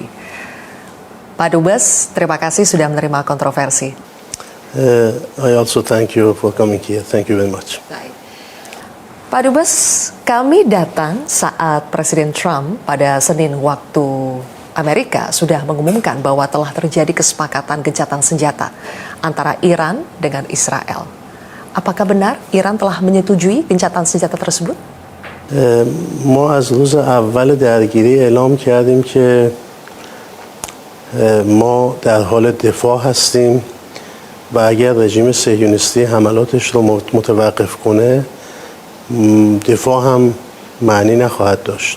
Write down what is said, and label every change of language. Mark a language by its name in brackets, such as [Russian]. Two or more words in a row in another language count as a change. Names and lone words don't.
[Indonesian] Pak Dubes, terima kasih sudah menerima kontroversi. [English] I also thank you for coming here. Thank you very much. [Indonesian] Pak Dubes, kami datang saat Presiden Trump pada Senin waktu Amerika sudah mengumumkan bahwa telah terjadi kesepakatan gencatan senjata antara Iran dengan Israel. Apakah benar Iran telah menyetujui gencatan senjata tersebut? [Persian] ما از روز اول درگیری اعلام کردیم که ما در حال دفاع هستیم و اگر رژیم صهیونیستی حملاتش رو متوقف کنه دفاع هم معنی نخواهد داشت.